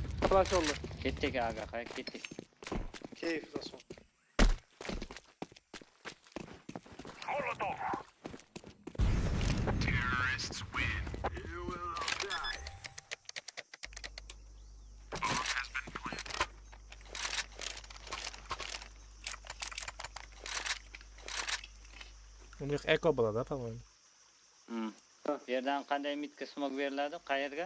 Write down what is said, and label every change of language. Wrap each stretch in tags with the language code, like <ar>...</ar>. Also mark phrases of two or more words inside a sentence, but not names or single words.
<tr>Flash oldu.</tr> <uz>Kettik aga, kettik.</uz> <tr>Keyif nasıl?</tr> <en>Terrorists win. You will all die. Bomb has been planted.</en> <uz>U yoq eko bo'ladi,</uz> <ru>по-моему.</ru> <uz>Bu yerdan qanday midga smoke beriladi? Qayerga?</uz>